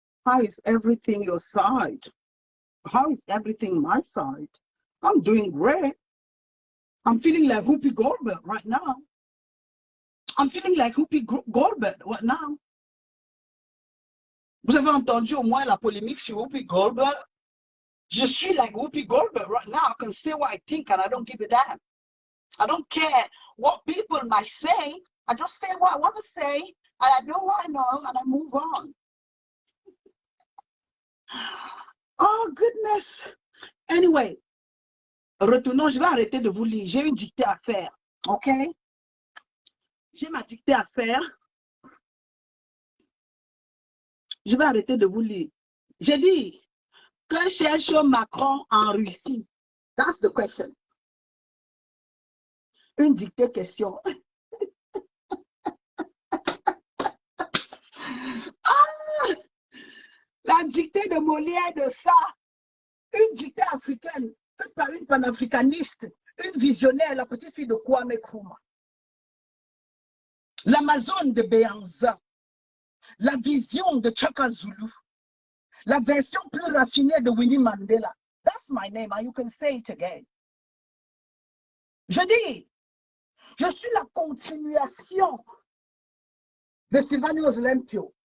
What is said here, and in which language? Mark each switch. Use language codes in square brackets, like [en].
[en] How is everything your side? How is everything my side? I'm doing great. I'm feeling like Whoopi Goldberg right now. I'm feeling like Whoopi Goldberg right now. [fr] Vous avez entendu au moins la polémique sur Whoopi Goldberg? Je suis [en] like Whoopi Goldberg right now. I can say what I think and I don't give a damn. I don't care what people might say. I just say what I want to say and I know what I know and I move on. Oh, goodness. Anyway, [fr] retournons, je vais arrêter de vous lire. J'ai une dictée à faire, OK? J'ai ma dictée à faire. Je vais arrêter de vous lire. J'ai dit, que cherche Macron en Russie? [en] That's the question. [fr] Une dictée question. Ah, la dictée de Molière de ça. Une dictée africaine faite par une panafricaniste, une visionnaire, la petite fille de Kwame Nkrumah. L'Amazone de Béanzin. La vision de Chaka Zulu. La version plus raffinée de Winnie Mandela. [en] That's my name, and you can say it again. [fr] Je dis, je suis la continuation de Sylvanus Olympio.